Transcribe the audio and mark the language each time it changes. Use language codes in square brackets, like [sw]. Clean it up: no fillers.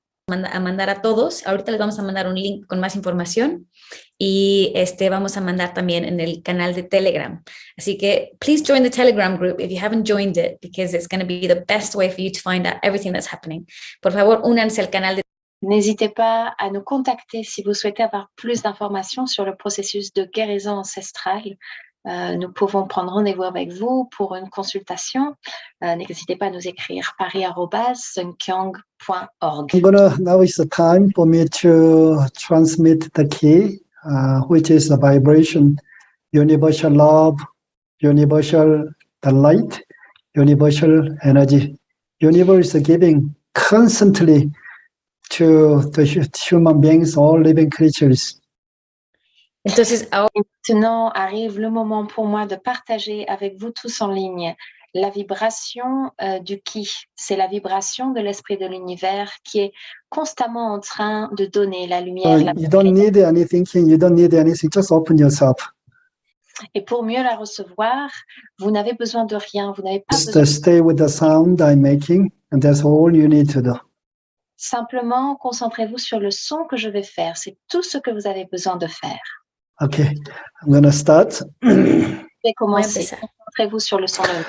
[es] A mandar a todos. Ahorita les vamos a mandar un link con más información, y vamos a mandar también en el canal de Telegram. Así que [en] please join the Telegram group if you haven't joined it, because it's going to be the best way for you to find out everything that's happening. [es] Por favor, únanse al canal de [fr] N'hésitez pas à nous contacter si vous souhaitez avoir plus d'informations sur le processus de guérison ancestrale. Nous pouvons prendre rendez-vous avec vous pour une consultation. N'hésitez pas à nous écrire pari@sunkyong.org. [en] Now is the time for me to transmit the key, which is the vibration, universal love, universal the light, universal energy. Universe is giving constantly to the human beings, all living creatures. [es] Entonces, ahora [fr] Maintenant arrive le moment pour moi de partager avec vous tous en ligne la vibration du Qi. C'est la vibration de l'esprit de l'univers qui est constamment en train de donner la lumière. [en] You don't need any thinking, you don't need anything, just open yourself. [fr] Et pour mieux la recevoir, vous n'avez besoin de rien, vous n'avez pas besoin. [en] Just stay with the sound I'm making, and that's all you need to do. [fr] Simplement, concentrez-vous sur le son que je vais faire. C'est tout ce que vous avez besoin de faire. [en] Okay, I'm going to start. [fr] Je vais commencer. Concentrez-vous sur le son de